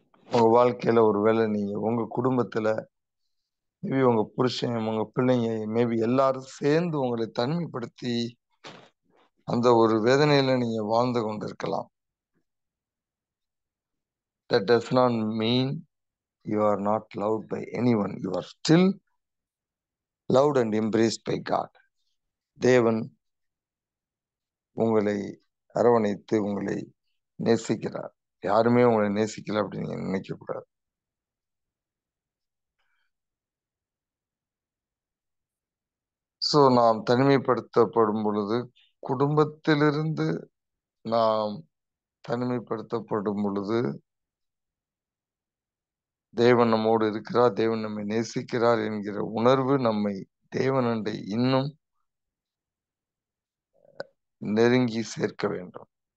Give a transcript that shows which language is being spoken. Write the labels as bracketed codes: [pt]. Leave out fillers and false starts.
[ta] உங்க வாழ்க்கையில ஒருவேளை நீங்க உங்க குடும்பத்துல, மேபி உங்க புருஷன், உங்க பிள்ளைங்க, மேபி எல்லாரும் சேர்ந்து உங்களை தனிமைப்படுத்தி, அந்த ஒரு வேதனையில நீங்க வாழ்ந்து கொண்டிருக்கலாம். [en] That does not mean you are not loved by anyone. You are still loved and embraced by God. [ta] தேவன் உங்களை அரவணைத்து உங்களை நேசிக்கிறார். யாருமே உங்களை நேசிக்கல அப்படின்னு நீங்க நினைக்க கூடாது. நாம் தனிமைப்படுத்தப்படும் பொழுது, குடும்பத்திலிருந்து நாம் தனிமைப்படுத்தப்படும் பொழுது, தேவன் நம்மோடு இருக்கிறார், தேவன் நம்மை நேசிக்கிறார் என்கிற உணர்வு நம்மை தேவனண்டை இன்னும் நெருங்கி சேர்க்க வேண்டும்.